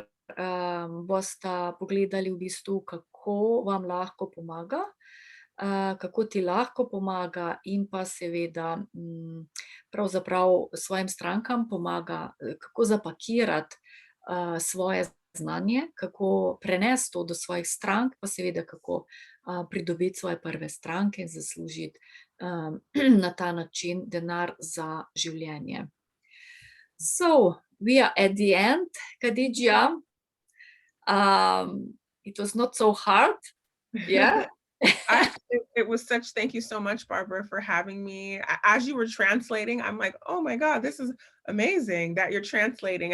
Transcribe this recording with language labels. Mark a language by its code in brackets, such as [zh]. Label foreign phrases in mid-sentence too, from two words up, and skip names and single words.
[sl] boste pogledali v bistvu, kako vam lahko pomaga, kako ti lahko pomaga, in pa seveda pravzaprav svojim strankam pomaga, kako zapakirati svoje znanje, kako prenesti to do svojih strank, pa seveda kako pridobiti svoje prve stranke in zaslužiti na ta način denar za življenje. [en] So, we are at the end, Kandidja. It was not so hard, yeah? It was such, thank you so much, Barbara, for having me. As you were translating, I'm like, oh my God, this is amazing that you're translating.